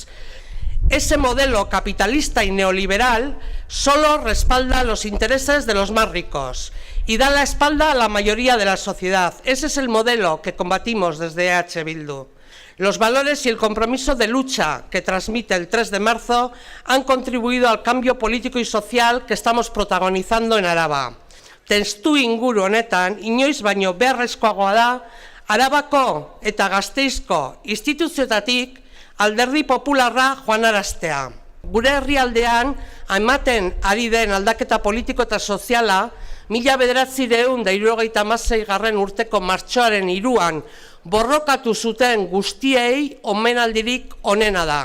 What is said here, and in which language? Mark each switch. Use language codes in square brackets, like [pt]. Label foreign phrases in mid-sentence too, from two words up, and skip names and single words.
[es] Ese modelo capitalista y neoliberal solo respalda los intereses de los más ricos y da la espalda a la mayoría de la sociedad. Ese es el modelo que combatimos desde EH Bildu. Los valores y el compromiso de lucha que transmite el 3 de marzo han contribuido al cambio político y social que estamos protagonizando en Araba. [eu] Testuinguru honetan, inoiz baino beharrezkoagoa da, Arabako eta Gasteizko instituzioetatik Alderdi Popularra joanaraztea. Gure herrialdean ematen ari den aldaketa politiko eta soziala 1976 urteko martxoaren 3an borrokatu zuten guztiei omenaldirik onena da.